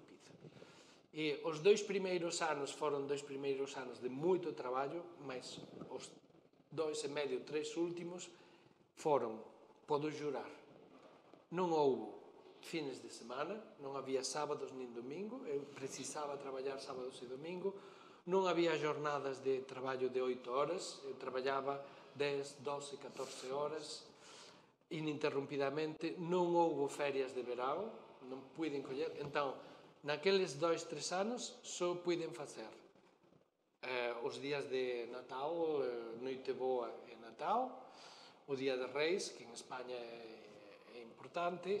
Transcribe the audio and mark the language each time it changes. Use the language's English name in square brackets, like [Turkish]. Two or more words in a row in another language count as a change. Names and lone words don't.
[Portuguese] E os 2 primeiros anos foram 2 primeiros anos de muito trabalho, mas os 2 e medio, 3 últimos foram, podo jurar, não houve fins de semana, não havia sábados nem domingo, eu precisava trabalhar sábados e domingo, não havia jornadas de trabalho de 8 horas, eu trabalhava 10, 12, 14 horas, ininterrumpidamente. [Galician] Non houbo ferias de verão, non puiden coller. Entón, naqueles 2, 3 anos, só puiden facer os días de Natal, Noite Boa e Natal, o Día de Reis, que en España é importante,